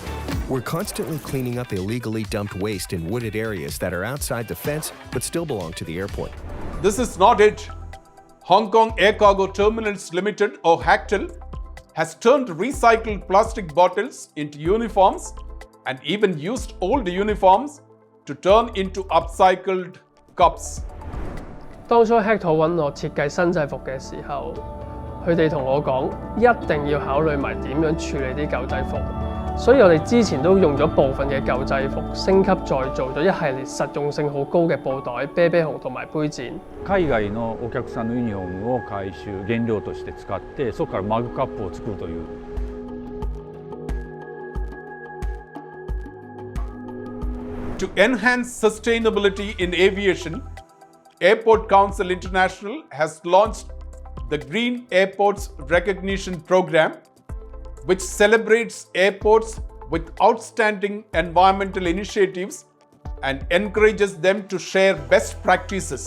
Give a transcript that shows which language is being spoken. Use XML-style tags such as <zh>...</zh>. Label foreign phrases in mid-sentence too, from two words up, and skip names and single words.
<en>We're constantly cleaning up illegally dumped waste in wooded areas that are outside the fence but still belong to the airport. This is not it. Hong Kong Air Cargo Terminals Limited, or Hactl, has turned recycled plastic bottles into uniforms and even used old uniforms to turn into upcycled cups.</en> <yue>當初 Hactl 揾我設計新制服嘅時候，佢佢哋同我講，一定要考慮埋點樣處理啲舊制服。所以我哋之前都用咗部分嘅舊制服，升級再做咗一系列實用性好高嘅布袋、啤啤熊同埋杯墊。</yue> <ja>海外のお客さんのユニフォームを回収原料として使って、そこからマグカップを作るという。</ja> <en>To enhance sustainability in aviation, Airport Council International has launched the Green Airports Recognition Program, which celebrates airports with outstanding environmental initiatives and encourages them to share best practices.</en>